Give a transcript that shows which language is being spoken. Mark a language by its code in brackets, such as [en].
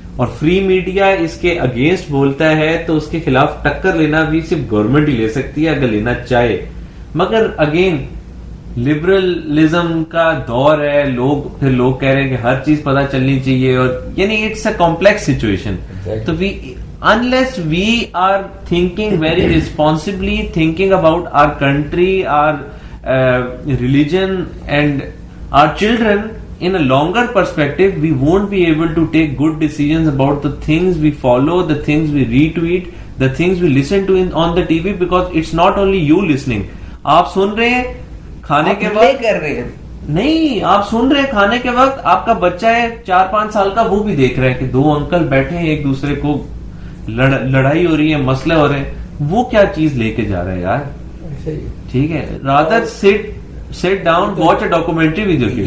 [hi] और free media इसके against बोलता है तो उसके खिलाफ टक्कर लेना भी सिर्फ गवर्नमेंट ही ले सकती है अगर लेना चाहे. मगर अगेन लिबरलिज्म का दौर है, लोग कह रहे हैं कि हर चीज पता चलनी चाहिए, और यानी [en] It's a complex situation. तो we unless we are thinking very responsibly, thinking about our country, our religion and our children in a longer perspective, we won't be able to take good decisions about the things we follow, the things we retweet, the things we listen to on the TV, because it's not only you listening. [hi] आप सुन रहे हैं खाने के वक्त, कर रहे हैं नहीं, आप सुन रहे हैं खाने के वक्त, आपका बच्चा है 4-5 साल का, वो भी देख रहा है कि 2 अंकल बैठे हैं, एक दूसरे को लड़ाई हो रही है, मसले हो रहे हैं, वो क्या चीज लेके जा रहा है यार. ठीक है, [en] Rather sit down, watch a documentary with your kid.